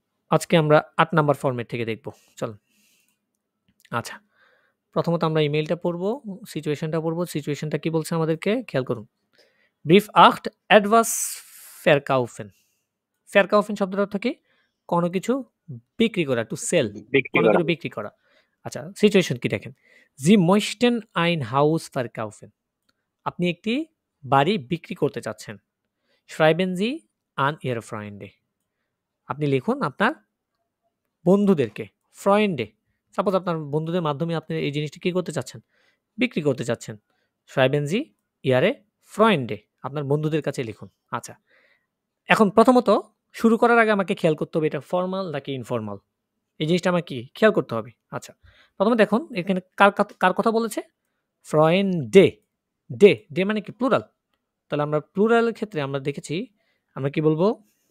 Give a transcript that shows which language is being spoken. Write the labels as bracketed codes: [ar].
[bn] আজকে আমরা ৮ number format থেকে দেখব। চলেন। আচ্ছা। প্রথমত আমরা ইমেইলটা পড়ব, সিচুয়েশনটা পড়ব। সিচুয়েশনটা কি বলছে আমাদেরকে খেয়াল করুন। [de] Brief 8 etwas verkaufen. Verkaufen [bn] শব্দের অর্থ কি? কোনো কিছু বিক্রি করা, [en] to sell, [bn] বিক্রি কোনো করা। কিছু বিক্রি করা। আচ্ছা, সিচুয়েশন কি দেখেন। [de] Sie möchten ein Haus verkaufen. [bn] আপনি একটি বাড়ি বিক্রি করতে চাচ্ছেন। [de] Schreiben Sie an Ihre Freunde. [bn] আপনি লিখুন আপনার বন্ধুদেরকে, Freunde. সাপোজ আপনার বন্ধুদের মাধ্যমে আপনি এই জিনিসটি কি করতে চাচ্ছেন? বিক্রি করতে চাচ্ছেন। [de] Schreiben Sie Ihre Freunde. [bn] আপনার বন্ধুদের কাছে লিখুন। আচ্ছা। এখন প্রথমত শুরু করার আগে আমাকে খেয়াল করতে হবে এটা ফরমাল নাকি ইনফরমাল। এই জিনিসটা আমার কি খেয়াল করতে হবে। আচ্ছা। প্রথমে দেখুন এখানে কার কথা বলেছে? Freunde. ডে মানে কি? প্লুরাল। তাহলে আমরা প্লুরালের ক্ষেত্রে আমরা দেখেছি আমরা কি বলবো?